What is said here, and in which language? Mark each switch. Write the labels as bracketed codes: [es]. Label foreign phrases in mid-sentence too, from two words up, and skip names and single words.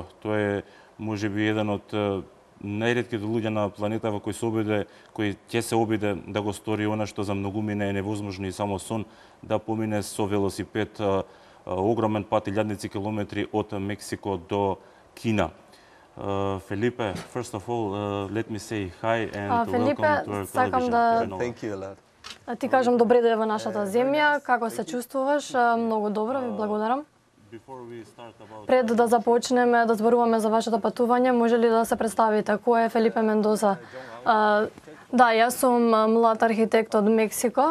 [mk] Тој е можеби еден од најретките луѓе на планетава кој ќе се обиде да го стори она што за многумина е невозможно и само сон, да помине со велосипед огромен пат, илјадници километри од Мексико до Кина. [en] Фелипе, first of all, let me say hi and welcome to our television channel. Thank you a lot. [mk] Ти кажам добре дојде во нашата земја, како се чувствуваш? Многу добро, ви благодарам. Пред да започнеме да зборуваме за вашето патување, може ли да се представите? Кој е Фелипе Мендоза? Да, јас сум млад архитект од Мексико.